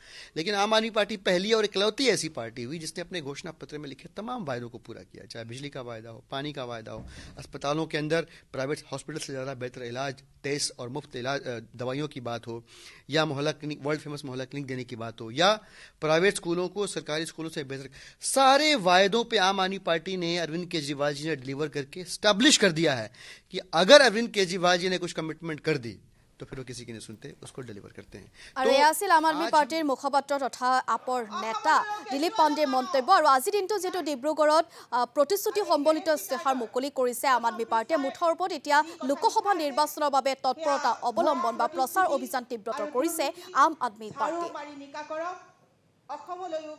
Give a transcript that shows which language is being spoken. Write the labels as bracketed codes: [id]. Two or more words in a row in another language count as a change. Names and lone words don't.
[hi] लेकिन आम आदमी पार्टी पहली और इकलौती ऐसी पार्टी हुई जिसने अपने घोषणा पत्र में लिखे तमाम वायदों को पूरा किया, चाहे बिजली का वायदा हो, पानी का वायदा हो, अस्पतालों के अंदर [en] private hospital [hi] से ज़्यादा बेहतर इलाज, टेस्ट और मुफ्त इलाज दवाइयों की बात हो, या मोहल्ला क्लिनिक, [en] world famous [hi] मोहल्ला क्लिनिक देने की बात हो, या प्राइवेट स्कूलों को सरकारी स्कूलों से बेहतर, सारे वायदों पे आम आदमी पार्टी ने, अरविंद केजरीवाल जी ने डिलीवर करके स्टैब्लिश कर दिया है कि अगर अरविंद केजरीवाल जी ने कुछ कमिटमेंट कर दी तो फिर वो किसी की नहीं सुनते, उसको डिलीवर करते हैं। [as] আৰু এয়া আছিল আম আদমি পাৰ্টিৰ মুখপাত্ৰ তথা আপৰ নেতা দিলীপ পাণ্ডেৰ মন্তব্য। আৰু আজিৰ দিনটো যিহেতু ডিব্ৰুগড়ত প্ৰতিশ্ৰুতি সম্বলিত ইস্তাহাৰ মুকলি কৰিছে আম আদমি পাৰ্টিয়ে, মুঠৰ ওপৰত এতিয়া লোকসভা নিৰ্বাচনৰ বাবে তৎপৰতা অৱলম্বন বা প্ৰচাৰ অভিযান তীব্ৰতৰ কৰিছে আম আদমি পাৰ্টি।